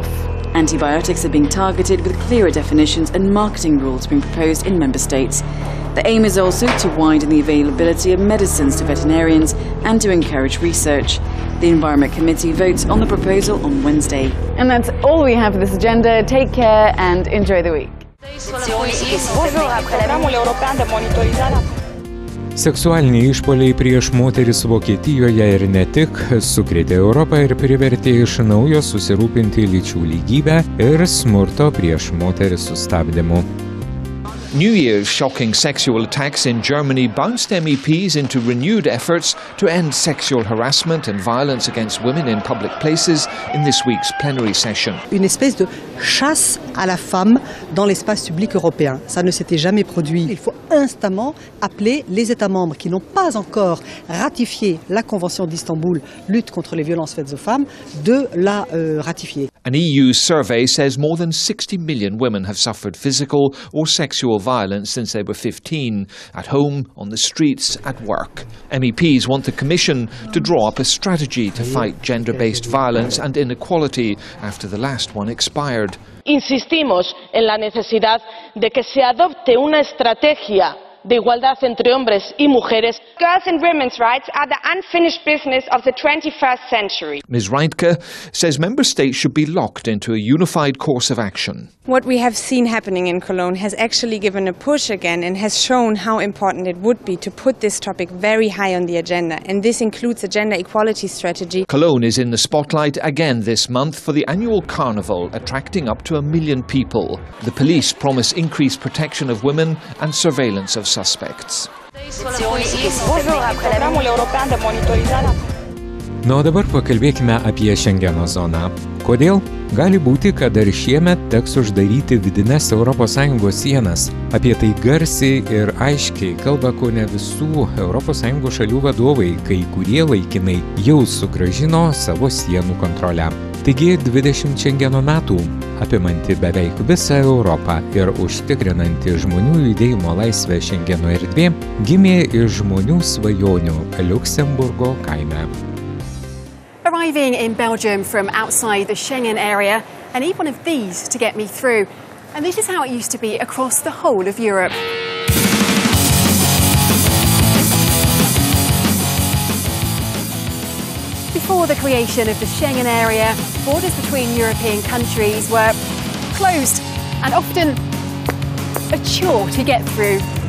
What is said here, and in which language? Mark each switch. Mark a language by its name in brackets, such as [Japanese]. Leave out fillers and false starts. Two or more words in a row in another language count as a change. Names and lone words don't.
[English] Antibiotics are being targeted with clearer definitions and marketing rules being proposed in member states. The aim is also to widen the availability of medicines to veterinarians and to encourage research. The Environment Committee votes on the proposal on Wednesday. And that's all we have for this agenda. Take care and enjoy the week. [Lithuanian] Seksualiniai išpuoliai prieš moteris Vokietijoje ir ne tik sukrėtė Europą ir privertė iš naujo susirūpinti lyčių lygybę ir smurto prieš moteris sustabdymu. [English] New Year's shocking sexual attacks in Germany bounced MEPs into renewed efforts to end sexual harassment and violence against women in public places in this week's plenary session. [French] Une espèce de chasse à la femme dans l'espace public européen. Ça ne s'était jamais produit. Il faut instamment appeler les États membres qui n'ont pas encore ratifié la Convention d'Istanbul, lutte contre les violences faites aux femmes, de la ratifier. [English] An EU survey says more than 60 million women have suffered physical or sexual violence since they were 15, at home, on the streets, at work. MEPs want the Commission to draw up a strategy to fight gender-based violence and inequality after the last one expired. [Spanish] Insistimos en la necesidad de que se adopte una estrategia de igualdad entre hombres y mujeres. [English] Girls' and women's rights are the unfinished business of the 21st century. Ms. Reintke says member states should be locked into a unified course of action. What we have seen happening in Cologne has actually given a push again and has shown how important it would be to put this topic very high on the agenda, and this includes a gender equality strategy. Cologne is in the spotlight again this month for the annual carnival, attracting up to 1 million people. The police promise increased protection of women and surveillance of suspects. [Lithuanian] Na, o dabar pakalbėkime apie Šengeno zoną. Kodėl? Gali būti, kad dar šiemet teks uždaryti vidines ES sienas. Apie tai garsiai ir aiškiai kalba kone visų ES šalių vadovai, kai kurie laikinai jau sugrąžino savo sienų kontrolę. Taigi 20 Šengeno metų, apimanti beveik visą Europą ir užtikrinanti žmonių judėjimo laisvę Šengeno erdvė, gimė iš žmonių svajonių Liuksemburgo kaime. [English] Arriving in Belgium from outside the Schengen area, I need one of these to get me through. And this is how it used to be across the whole of Europe. Before the creation of the Schengen area, borders between European countries were closed and often a chore to get through.